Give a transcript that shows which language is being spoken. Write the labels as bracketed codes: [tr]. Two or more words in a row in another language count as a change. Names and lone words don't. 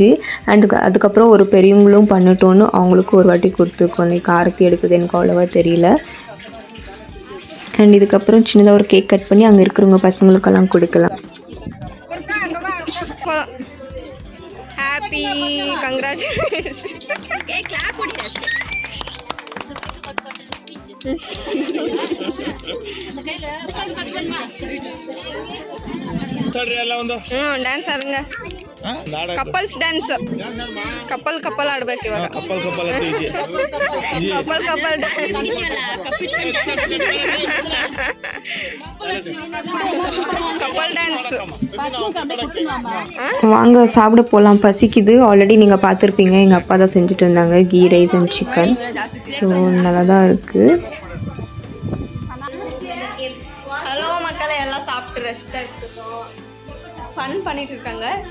[ta] அதுக்கப்புறம் ஒரு பெரியவங்களும் பண்ணட்டோன்னு அவங்களுக்கு ஒரு வாட்டி கொடுத்துருக்கோம். லைக் ஆரத்தி எடுக்குது எனக்கு அவ்வளோவா தெரியல. அண்ட் இதுக்கப்புறம் சின்னதாக ஒரு [en] cake cut [ta] பண்ணி அங்கே இருக்கிறவங்க பசங்களுக்கெல்லாம் கொடுக்கலாம். [en] happy congratulations. [kn] ಡ್ಯಾನ್ಸ್ ಆಡುಂಗ [en] couples dance couple [kn] ಆಡ್ಬೇಕು ಇವಾಗ. [en] couple dance. [ta] வாங்க சாப்பிட போகலாம், பசிக்குது. ஆல்ரெடி நீங்கள் பார்த்துருப்பீங்க, எங்கள் அப்பா தான் செஞ்சுட்டு இருந்தாங்க [en] ghee rice and chicken. [ta] ஸோ நல்லா தான் இருக்குது. ஹலோ மக்களை, எல்லாம் சாப்பிட்டு ரெஸ்ட் எடுத்துக்கோம். ஃபன் பண்ணிட்டு இருக்காங்க.